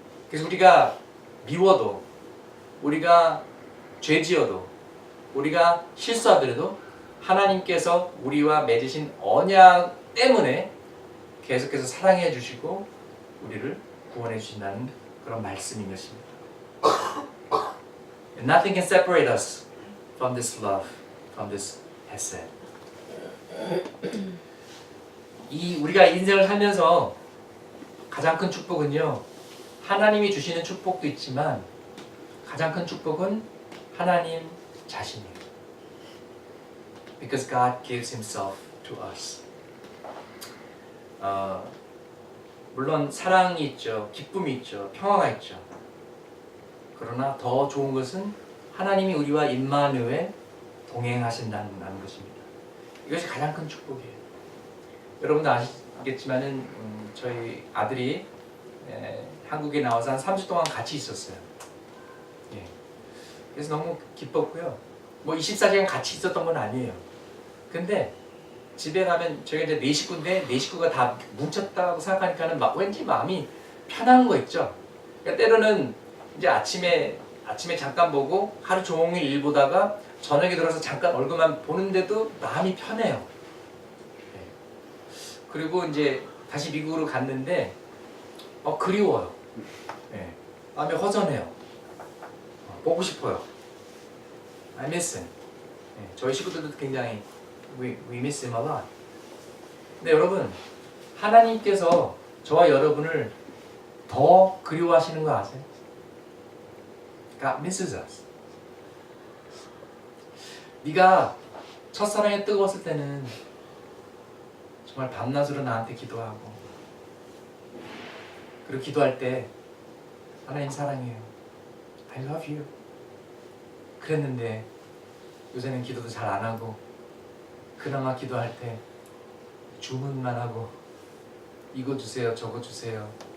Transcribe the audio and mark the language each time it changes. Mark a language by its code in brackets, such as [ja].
[ko] 그래서 우리가 미워도, 우리가 죄지어도, 우리가 실수하더라도 하나님께서 우리와 맺으신 언약 때문에 계속해서 사랑해 주시고 우리를 구원해 주신다는 그런 말씀인 것입니다. [en] Nothing can separate us from this love, from this hesed. [ko] 우리가 인생을 살면서 가장 큰 축복은요, 하나님이 주시는 축복도 있지만 가장 큰 축복은 하나님 자신이에요. [en] Because God gives Himself to us. [ko] 물론 사랑이 있죠, 기쁨이 있죠, 평화가 있죠. 그러나 더 좋은 것은 하나님이 우리와 임마누엘 동행하신다는 것입니다. 이것이 가장 큰 축복이에요. 여러분도 아시겠지만은 저희 아들이 한국에 나와서 한 3주 동안 같이 있었어요. 예. 그래서 너무 기뻤고요. 뭐 24시간 같이 있었던 건 아니에요. 근데 집에 가면 저희가 이제 네 식구인데 네 식구가 다 뭉쳤다고 생각하니까는 막 왠지 마음이 편한 거 있죠. 그러니까 때로는 이제 아침에 잠깐 보고 하루 종일 일 보다가 저녁에 들어서 잠깐 얼굴만 보는데도 마음이 편해요. 네. 그리고 이제 다시 미국으로 갔는데 그리워요. 네. 마음이 허전해요. 보고 싶어요. [en] I miss him. [ko] 네. 저희 식구들도 굉장히 [en] we miss him a lot. [ko] 근데 여러분, 하나님께서 저와 여러분을 더 그리워하시는 거 아세요? [en] God misses us. [ko] 네가 첫사랑에 뜨거웠을 때는 정말 밤낮으로 나한테 기도하고, 그리고 기도할 때 하나님 사랑해요, [en] I love you [ko] 그랬는데 요새는 기도도 잘 안 하고 그나마 기도할 때 주문만 하고 이거 주세요 저거 주세요.